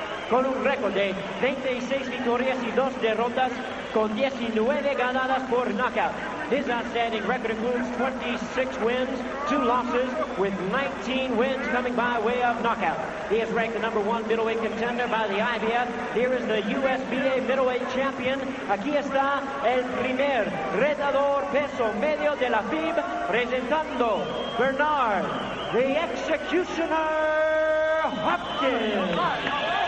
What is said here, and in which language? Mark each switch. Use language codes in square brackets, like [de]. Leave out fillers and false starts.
[es] Con un récord de 26 victorias y 2 derrotas, con 19 ganadas por knockout. [en] His outstanding record includes 26 wins, 2 losses, with 19 wins coming by way of knockout. He is ranked the number 1 middleweight contender by the IBF. Here is the USBA middleweight champion. [es] Aquí está el primer retador peso medio de la FIB, presentando Bernard, the Executioner Hopkins.